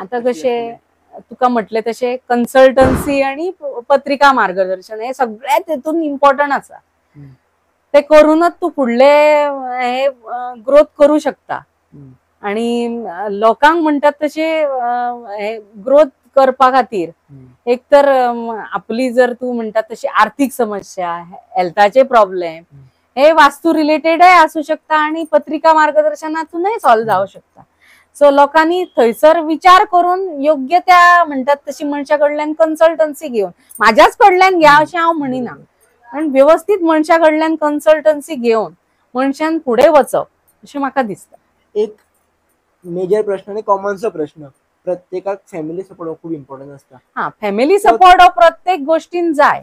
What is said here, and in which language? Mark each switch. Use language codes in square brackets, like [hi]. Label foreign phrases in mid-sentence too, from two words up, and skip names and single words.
[kok] आता कशें तुका म्हटले तशें कन्सल्टन्सी आणि पत्रिका मार्गदर्शन हे सगळ्यात हेतून इम्पॉर्टंट आसा. ते करूनच तू फुडले हे ग्रोथ करू शकता. आणि लोकांक म्हणतात तशे ग्रोथ करपा खातीर एक तर आपली जर तू म्हणतात तशी आर्थिक समस्या हेल्थाचे प्रॉब्लेम हे वास्तू रिलेटेडय असू शकता आणि पत्रिका मार्गदर्शनातूनही सॉल्व जाऊ शकता. सो लोकांनी थंयसर विचार करून योग्य त्या म्हणतात तशी मनशाकडल्यान कन्सल्टन्सी घेऊन माझ्याच कडल्यान घ्या अशें हांव म्हणिना पण व्यवस्थित मनशाकडल्यान कन्सल्टन्सी घेऊन मनशान फुडें वचप अशें म्हाका दिसता. एक मेजर प्रश्न आणि कॉमनचो प्रश्न प्रत्येकाक [en] family support [kok] खूप इम्पॉर्टंट असता. [en] family support [kok] हो प्रत्येक गोष्टीन जाय.